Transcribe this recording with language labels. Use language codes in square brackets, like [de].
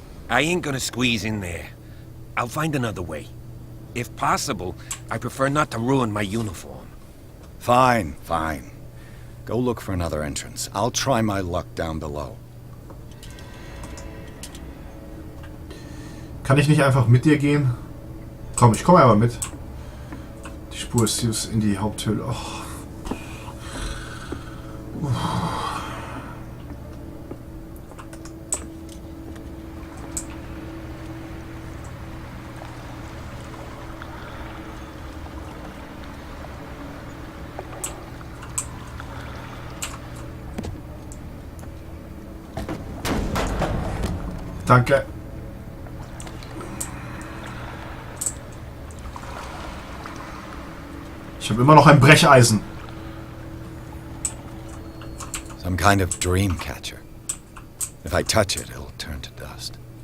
[en] I ain't gonna squeeze in there. I'll find another way. If possible, I prefer not to ruin my uniform. Fine, fine. Go look for another entrance. I'll try my luck down below. [de] Kann ich nicht einfach mit dir gehen? Komm, ich komme aber mit. Die Spur ist hier in die Haupthöhle. Oh. Danke. Ich habe immer noch ein Brecheisen. [en] Some kind of dream catcher. If I touch it, it'll turn to dust.